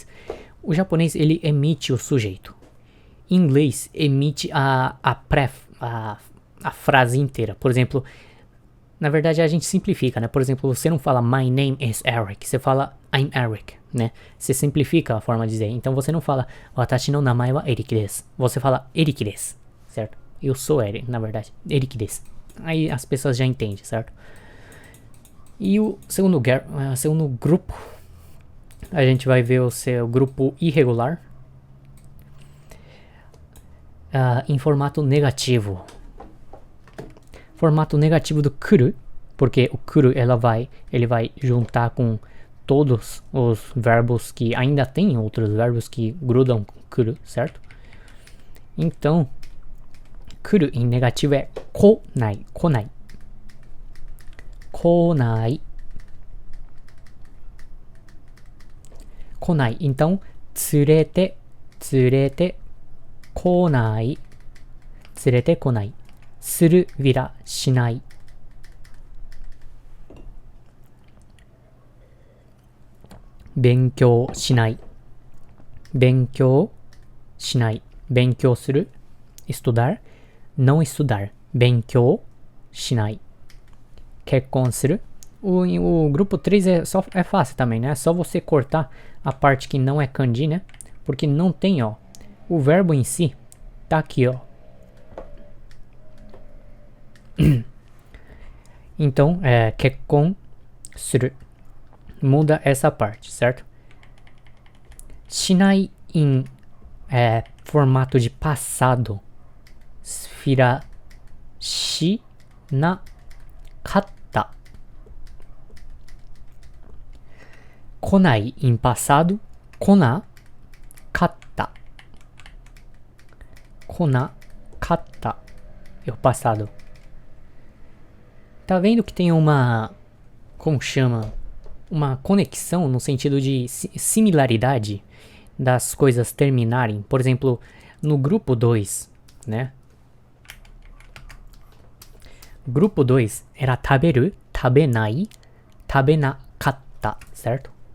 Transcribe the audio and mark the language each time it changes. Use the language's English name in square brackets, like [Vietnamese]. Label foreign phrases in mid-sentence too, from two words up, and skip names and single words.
[Portuguese] O japonês, ele emite o sujeito. Em inglês, emite a frase inteira. Por exemplo, na verdade, a gente simplifica, né? Por exemplo, você não fala [English] My name is Eric. [Portuguese] Você fala [English] I'm Eric, [Portuguese] né? Você simplifica a forma de dizer. Então, você não fala [Japanese] 私の名前はEricです. [Portuguese] Você fala [Japanese] Eric desu, [Portuguese] certo? Eu sou Eric, na verdade. [Japanese] Eric desu. [Portuguese] Aí as pessoas já entendem, certo? E o segundo grupo, a gente vai ver o seu grupo irregular em formato negativo. Formato negativo do kuru, porque o kuru ele vai juntar com todos os verbos que ainda tem outros verbos que grudam com kuru, certo? Então, kuru em negativo é konai, konai. [Japanese] 来ない。来ない. Então, 連れて、来ない. 連れて来ない。する vira shinai. 勉強しない. 勉強しない. 勉強する, [Portuguese] estudar. Não estudar. [Japanese] 勉強しない。結婚する. [Portuguese] O grupo 3 é fácil também, né? É só você cortar a parte que não é kanji, né? Porque não tem, ó. O verbo em si tá aqui, ó. Então, [Japanese] 結婚する. [Portuguese] Muda essa parte, certo? Shinai em formato de passado. Vira [Japanese] しなかった. [Portuguese] Konai em passado. [Japanese] 来なかった。来なかった. [Portuguese] É o passado. Tá vendo que tem uma... como chama? Uma conexão no sentido de similaridade das coisas terminarem. Por exemplo, no grupo 2, né? Grupo 2 era taberu, tabenai, tabenakatta, certo?